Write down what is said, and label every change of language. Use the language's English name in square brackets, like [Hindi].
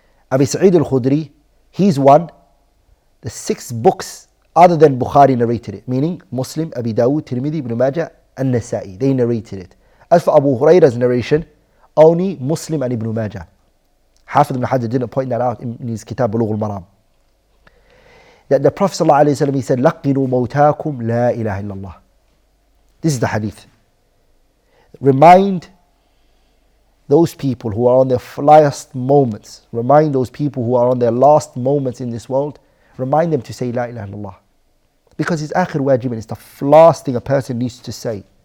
[English] Abi Sa'id al-Khudri, he's one, the 6 books other than Bukhari narrated it, meaning Muslim, Abi Dawud, Tirmidhi, Ibn Majah, and Nasa'i, they narrated it. As for Abu Hurairah's narration, only Muslim and Ibn Majah. Hafiz ibn Hajar didn't point that out in his Kitab Bulugh al-Maram. That the Prophet ﷺ, he said, [Arabic] لَقِّنُوا مَوْتَاكُمْ لَا إِلَهَ إِلَّا اللَّهِ. [English] This is the hadith. Remind those people who are on their last moments, remind those people who are on their last moments in this world, remind them to say La ilaha illallah. Because it's akhir wajib, and it's the last thing a person needs to say.